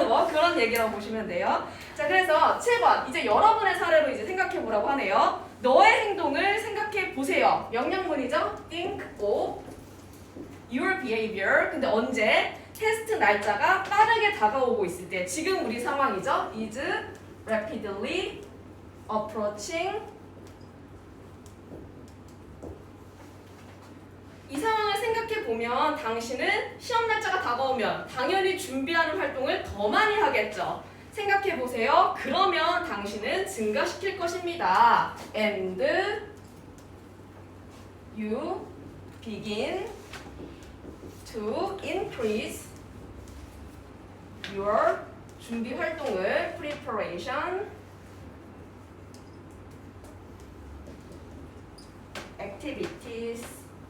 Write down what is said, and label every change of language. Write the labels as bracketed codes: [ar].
[ko] 그런 얘기라고 보시면 돼요. 자, 그래서 7번 이제 여러분의 사례로 이제 생각해 보라고 하네요. 너의 행동을 생각해 보세요. 명령문이죠. [en] Think of your behavior. [ko] 근데 언제? 테스트 날짜가 빠르게 다가오고 있을 때. 지금 우리 상황이죠. [en] is rapidly approaching. [ko] 이 상황을 생각해 보면 당신은 시험 날짜가 다가오면 당연히 준비하는 활동을 더 많이 하겠죠. 생각해 보세요. 그러면 당신은 증가시킬 것입니다. [en] And you begin to increase your [ko] 준비 활동을 [en] preparation activities.